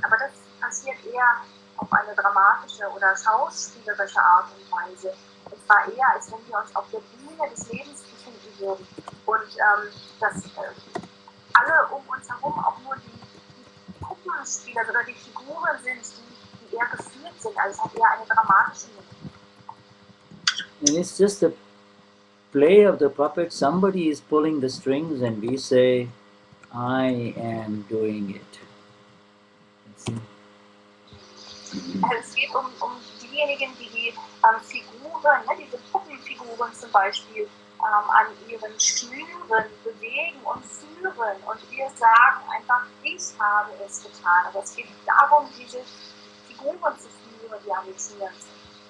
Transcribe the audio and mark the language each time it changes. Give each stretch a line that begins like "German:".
German: Aber das passiert eher auf eine dramatische oder schauspielerische Art und Weise. Es war eher, als wenn wir uns auf der Bühne des Lebens befinden würden. Und dass alle um uns herum auch nur die Puppenspieler oder die Figuren sind, die eher geführt sind. Also es hat eher eine dramatische Nummer.
English: And it's just the play of the puppet. Somebody is pulling the strings and we say, I am doing it.
German: Also es geht um diejenigen, die Figuren, ne, diese Puppenfiguren zum Beispiel, an ihren Schnüren bewegen und führen. Und wir sagen einfach, ich habe es getan. Aber es geht darum, diese Figuren zu führen, die an den Schnüren sind.